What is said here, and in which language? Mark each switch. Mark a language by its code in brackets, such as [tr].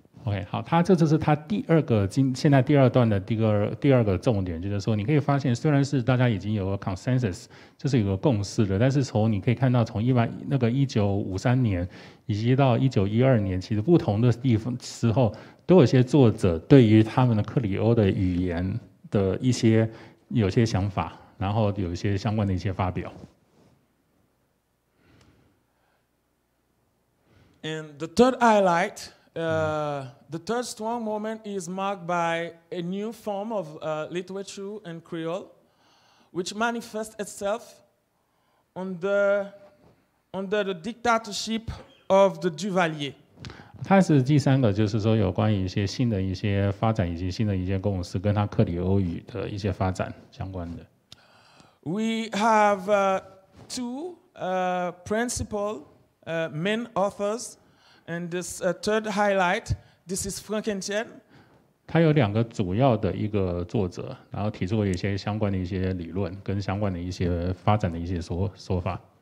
[zh] OK， 好，这就是他第二个现在第二段的第二个重点，就是说你可以发现，虽然是大家已经有个 consensus， 就是有个共识的，但是你可以看到从1953年以及到1912年，其实不同的地方时候，都有些作者对于他们的克里欧的语言的有些想法，然后有一些相关的一些发表。 [en] And the third highlight. The third strong moment is marked by a new form of literature in Creole, which manifests itself under the dictatorship of the Duvalier. [zh] 它是第三个，就是说有关于一些新的一些发展以及新的一些共识，跟它克里欧语的一些发展相关的。 [en] We have 2 principal main authors. And this third highlight, this is Frankenstein. [zh] 他有2个主要的一个作者，然后提出了一些相关的一些理论跟相关的一些发展的一些说法。